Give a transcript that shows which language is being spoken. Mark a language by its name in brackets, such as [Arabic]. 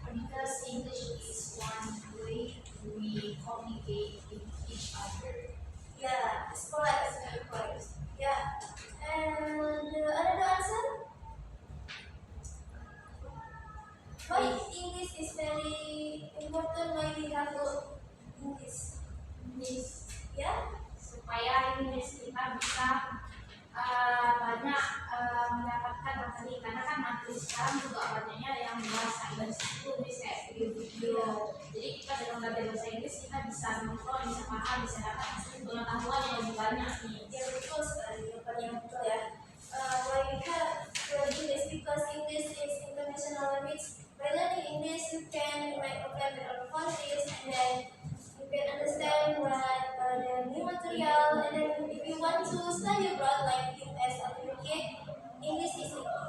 [English] Because English is one way we communicate with each other. Yeah, it's correct. It's very correct. Yeah. And another answer? Why English is very important? Why we have to English? Miss, Yeah. [Indonesian] supaya English kita bisa banyak mendapatkan materi, karena kan materi sekarang juga banyaknya yang bahasa Inggris itu Miss, kayak video-video. Jadi kita dalam belajar bahasa Inggris kita bisa nonton, bisa paham, bisa dapat pengetahuan yang lebih banyak nih. Ya betul sekali. Yang betul ya. [English] Why we have to English because English is international language. By learning English, you can make a friend with other countries, and then you can understand what the new material. And then if you want to study abroad, like US or UK, English is it.